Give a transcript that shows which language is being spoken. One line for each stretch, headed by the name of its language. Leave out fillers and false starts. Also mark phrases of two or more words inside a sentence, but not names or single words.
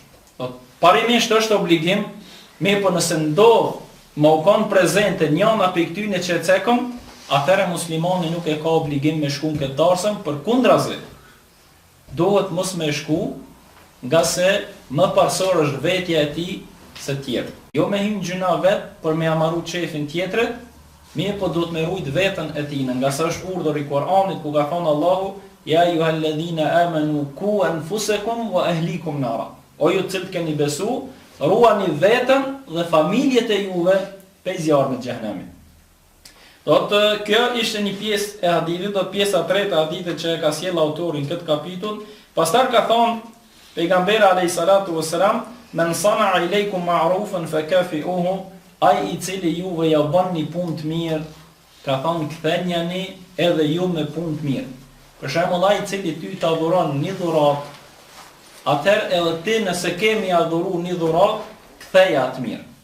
Albanian: Parimisht është obligim, mirë po nëse ndodh më u kanë prezente njëna për këtyne që e cekëm, atëherë muslimani nuk e ka obligim me shku në këtë darsëm, përkundrazi duhet mos me shku, nga se më parsor është vetja e tij se tjerë. Jo me him gjuna vet për me amaru çefin tjetrit, mirë po duhet me rujt veten e tij, nga se është urdhër i Kuranit ku ka thonë Allahu
Arabic: يا أيها الذين آمنوا قوا أنفسكم وأهليكم نارا.
Albanian: O ju cilët keni besu, ruani veten dhe familjet e juve prej zjarrit të xhenemit. Kjo ishte një pjesë e hadithit, pjesa e tretë e hadithit që e ka sjell autori në këtë kapitull. Pastaj ka thonë pejgamberi
Arabic: عليه الصلاة والسلام, من صنع إليكم معروفا فكافئوه,
Albanian: ai i cili juve ja bën një punë të mirë, ka thonë kthenjani edhe ju me punë të mirë. Për shembull, ai i cili ty ta dhuron një dhuratë, atëherë edhe ti nëse kemi adhuru një dhuratë, ktheja atë mirë.